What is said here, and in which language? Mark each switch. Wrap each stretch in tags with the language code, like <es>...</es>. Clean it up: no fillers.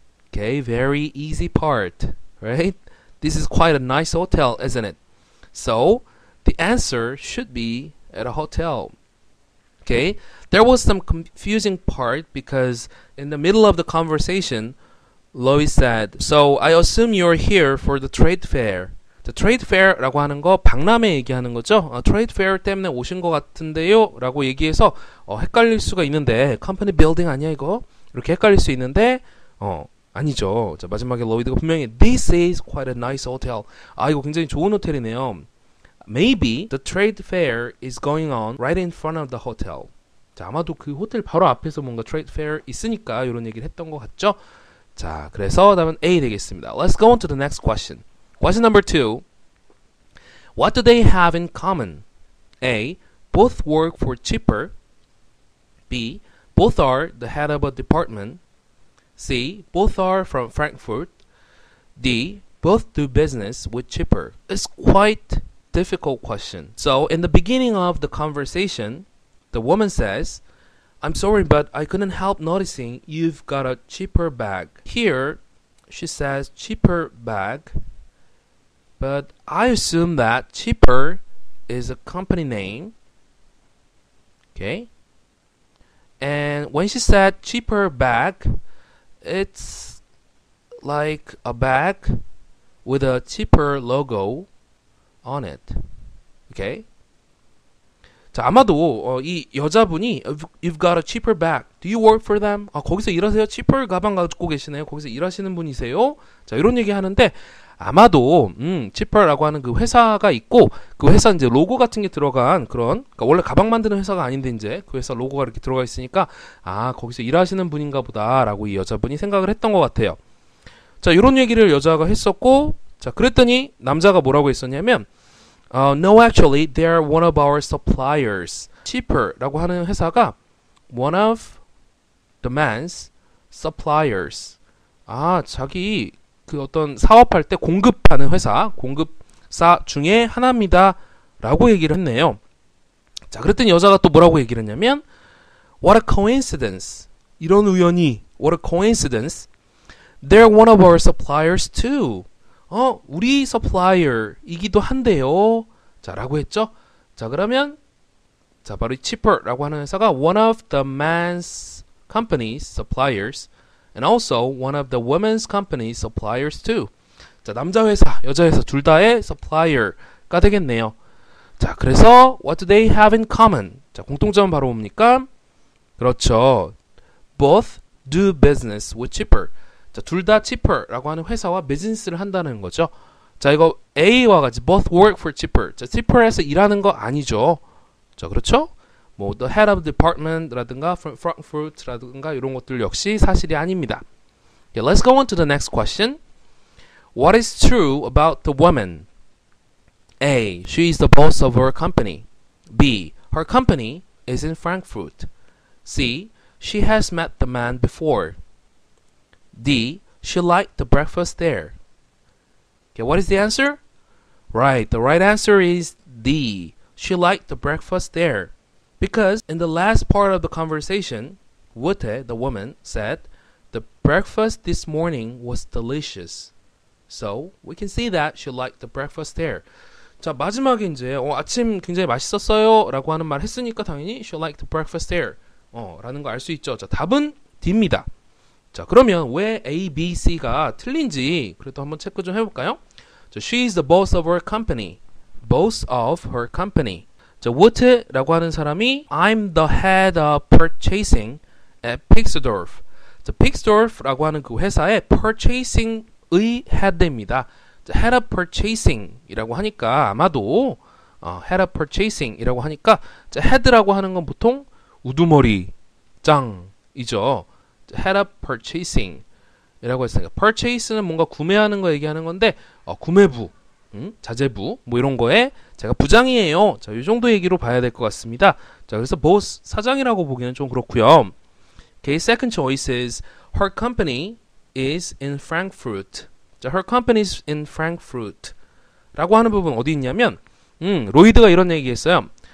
<en>Okay, very easy part, right? This is quite a nice hotel, isn't it? So, the answer should be at a hotel. Okay, there was some confusing part because in the middle of the conversation, Lois said, so I assume you're here for the trade fair. The trade fair</en> <ko>라고 하는 거 박람회 얘기하는 거죠. trade fair 때문에 오신 것 같은데요 라고 얘기해서 헷갈릴 수가 있는데</ko> <en>company building</en> <ko>아니야 이거? 이렇게 헷갈릴 수 있는데 아니죠. 자, 마지막에 로이드가 분명히</ko> <en>This is quite a nice hotel.</en> <ko>이거 굉장히 좋은 호텔이네요.</ko> <en>Maybe the trade fair is going on right in front of the hotel.</en> <ko>자, 아마도 그 호텔 바로 앞에서 뭔가 trade fair 있으니까 이런 얘기를 했던 것 같죠? 자, 그래서 답은 A 되겠습니다.</ko> <en>Let's go on to the next question. Question number 2. What do they have in common? A. Both work for cheaper. B. Both are the head of a department. C. Both are from Frankfurt. D. Both do business with cheaper. It's quite difficult question. So in the beginning of the conversation, the woman says, I'm sorry, but I couldn't help noticing you've got a cheaper bag. Here, she says cheaper bag, but I assume that cheaper is a company name. Okay? And when she said cheaper bag, it's like a bag with a cheaper logo on it. Okay?</en> <ko>자, 아마도 이 여자분이</ko> <en>You've got a cheaper bag. Do you work for them?</en> <ko>거기서 일하세요? cheaper 가방 갖고 계시네요. 거기서 일하시는 분이세요? 자, 이런 얘기 하는데 아마도 cheaper라고 하는 그 회사가 있고 그 회사 이제 로고 같은 게 들어간 그런 그러니까 원래 가방 만드는 회사가 아닌데 이제 그 회사 로고가 이렇게 들어가 있으니까 거기서 일하시는 분인가 보다라고 이 여자분이 생각을 했던 것 같아요. 자, 이런 얘기를 여자가 했었고 자, 그랬더니 남자가 뭐라고 했었냐면</ko> <en>No, actually, they're one of our suppliers.</en> <ko>cheaper라고 하는 회사가</ko> <en>one of the man's suppliers.</en> <ko>자기 그 어떤 사업할 때 공급하는 회사, 공급사 중에 하나입니다. 라고 얘기를 했네요. 자, 그랬더니 여자가 또 뭐라고 얘기를 했냐면</ko> <en>What a coincidence.</en> <ko>이런 우연히</ko> <en>What a coincidence. They're one of our suppliers too.</en> <ko>우리 supplier이기도 한데요. 자, 라고 했죠. 자, 그러면 자, 바로 이 cheaper라고 하는 회사가</ko> <en>one of the man's company's suppliers and also one of the women's company's suppliers too.</en> <ko>자, 남자 회사, 여자 회사 둘 다의 supplier가 되겠네요. 자, 그래서</ko> <en>what do they have in common?</en> <ko>자, 공통점은 바로 뭡니까? 그렇죠.</ko> <en>Both do business with cheaper.</en> <ko>자, 둘 다 cheaper라고 하는 회사와 비즈니스를 한다는 거죠. 자, 이거 A와 같이</ko> <en>both work for cheaper.</en> <ko>자, cheaper에서 일하는 거 아니죠. 자, 그렇죠? 뭐 the head of department라든가 Frankfurt라든가 이런 것들 역시 사실이 아닙니다.</ko> <en>Okay, let's go on to the next question. What is true about the woman? A. She is the boss of her company. B. Her company is in Frankfurt. C. She has met the man before. D. She liked the breakfast there. Okay, what is the answer? Right, the right answer is D. She liked the breakfast there. Because in the last part of the conversation, Wote, the woman, said, the breakfast this morning was delicious. So, we can see that she liked the breakfast there.</en> <ko>자, 마지막에 이제 아침 굉장히 맛있었어요 라고 하는 말 했으니까 당연히</ko> <en>she liked the breakfast there</en> <ko>라는 거 알 수 있죠. 자, 답은 D입니다. 자, 그러면 왜 A, B, C가 틀린지 그래도 한번 체크 좀 해볼까요?</ko> <en>자, she is the boss of her company. boss of her company.</en> <ko>자, Wut라고 하는 사람이</ko> <en>I'm the head of purchasing at Pixdorf.</en> <ko>자, Pixdorf라고 하는 그 회사의 purchasing의 head입니다. 자, head of purchasing이라고 하니까 아마도 head of purchasing이라고 하니까 자, head라고 하는 건 보통 우두머리 짱이죠. head of purchasing이라고 했으니까 purchase는 뭔가 구매하는 거 얘기하는 건데 구매부, 자재부 뭐 이런 거에 제가 부장이에요. 자, 이 정도 얘기로 봐야 될 것 같습니다. 자, 그래서 boss 사장이라고 보기는 좀 그렇고요.</ko> <en>Okay, second choice is her company is in Frankfurt.</en> <ko>자,</ko> <en>her company is in Frankfurt</en> <ko>라고 하는 부분 어디 있냐면 로이드가 이런 얘기했어요.</ko>